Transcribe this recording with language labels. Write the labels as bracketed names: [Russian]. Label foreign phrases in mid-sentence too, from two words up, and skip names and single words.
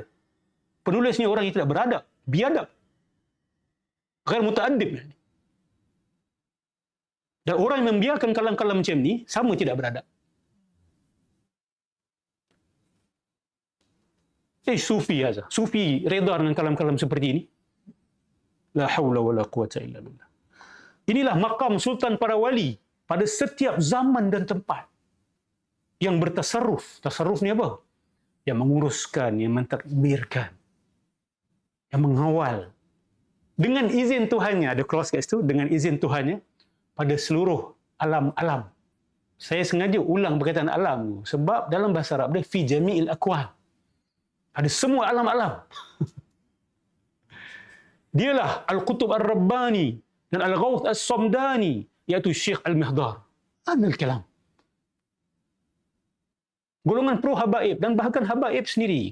[Malay] Penulis ni orang yang tidak beradab, biadab. [Arabic] غير متأدب. [Malay] Dan orang yang membiarkan kalam-kalam macam ni, sama tidak beradab. Sufi saja. Sufi reda dengan kalam-kalam seperti ini. [Arabic] لا حول ولا قوة إلا بالله. [Malay] Inilah maqam sultan para wali pada setiap zaman dan tempat. Yang bertasarruf. Tasarruf ni apa? Yang menguruskan, yang mentadbirkan, yang mengawal. Dengan izin Tuhannya, ada clause kat situ, dengan izin Tuhannya, pada seluruh alam-alam. Saya sengaja ulang perkataan alam tu, sebab dalam bahasa Arab dia [Arabic] في جميع الأقوال. [Malay] Ada semua alam-alam. Dialah Al-Qutub Ar-Rabbani dan Al-Ghawth As-Samdani, iaitu Syekh Al-Mihdar. [Arabic] عن الكلام. [Malay] Golongan pro habaib dan bahkan habaib sendiri.